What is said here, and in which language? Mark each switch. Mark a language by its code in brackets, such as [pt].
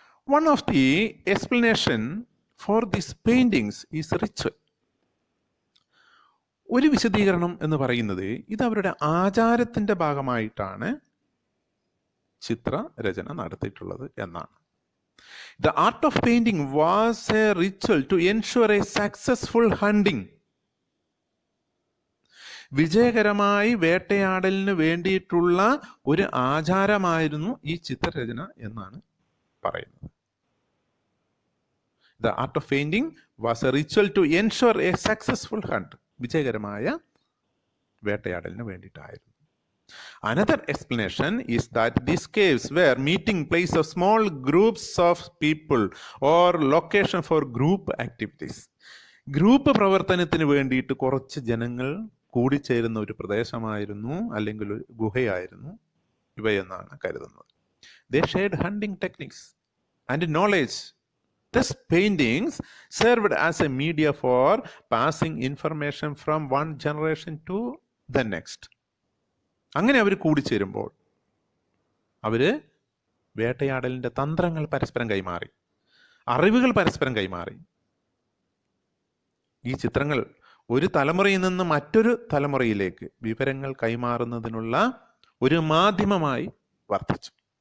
[en] One of the explanation for these paintings is ritual. [ml] ഒരു വിശദീകരണം എന്ന് പറയുന്നത് ഇത് അവരുടെ ആചാരത്തിൻ്റെ ഭാഗമായിട്ടാണ് ചിത്രരചന നടത്തിയിട്ടുള്ളത് എന്നാണ്. [en] The art of painting was a ritual to ensure a successful hunting. [ml] വിജയകരമായി വേട്ടയാടലിന് വേണ്ടിയിട്ടുള്ള ഒരു ആചാരമായിരുന്നു ഈ ചിത്രരചന എന്നാണ് പറയുന്നത്. [en] The art of painting was a ritual to ensure a successful hunt. [ml] വിജയകരമായ വേട്ടയാടലിന് വേണ്ടിയിട്ടായിരുന്നു. [en] Another explanation is that these caves were meeting place of small groups of people or location for group activities. [ml] Group പ്രവർത്തനത്തിന് വേണ്ടിയിട്ട് കുറച്ച് ജനങ്ങൾ കൂടിച്ചേരുന്ന ഒരു പ്രദേശമായിരുന്നു അല്ലെങ്കിൽ ഒരു ഗുഹയായിരുന്നു ഇവയെന്നാണ് കരുതുന്നത്. [en] They shared hunting techniques and knowledge. These paintings served as a media for passing information from one generation to the next. [ml] അങ്ങനെ അവർ കൂടിച്ചേരുമ്പോൾ അവർ വേട്ടയാടലിൻ്റെ തന്ത്രങ്ങൾ പരസ്പരം കൈമാറി, അറിവുകൾ പരസ്പരം കൈമാറി. ഈ ചിത്രങ്ങൾ ഒരു തലമുറയിൽ നിന്ന് മറ്റൊരു തലമുറയിലേക്ക് വിവരങ്ങൾ കൈമാറുന്നതിനുള്ള ഒരു മാധ്യമമായി വർത്തിച്ചു.